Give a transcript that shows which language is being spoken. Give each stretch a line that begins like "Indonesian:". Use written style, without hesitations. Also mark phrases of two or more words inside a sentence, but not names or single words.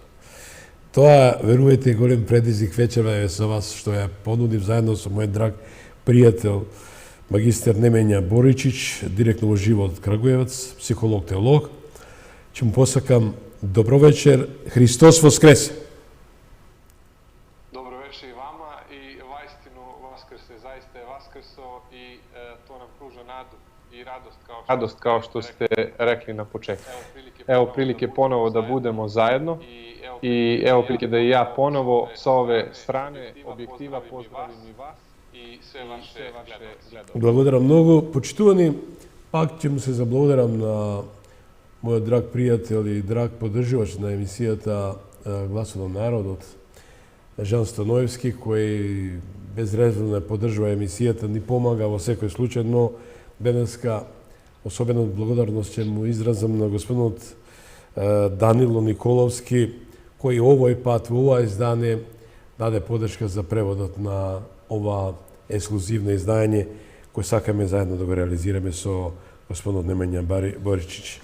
Macedonian: Тоа, верувајте, голем предизвик вечерва е со вас, што ја понудив заедно со мој драг пријател, магистер Немења Боричич, директно во живо од Крагуевац, психолог-теолог. Ќе му посакам добро вечер, Христос воскресе!
Serbian: Добро вечер и вама и ваистину воскресе, заиста е воскресо и то нам пружа наду и радост kao što ste rekli na početku. Evo prilike ponovo da budemo zajedno i evo prilike da i ja ponovo sa ove strane objektiva pozdravim i vas и све
Macedonian: ваше гледалци. Благодарам многу, почитувани. Пак ќе му се заблагодарам на мојот драг пријател и драг поддрживач на емисијата Гласот на народот, Жан Станоевски, кој безрезервно не поддржува емисијата, ни помага во секој случај, но денеска особено благодарност ќе му изразам на господинот Данило Николовски, кој овој пат во ова издание даде поддршка за преводот на ова ексклузивно издање кој сакаме заедно да го реализираме со господинот Немења Боричич.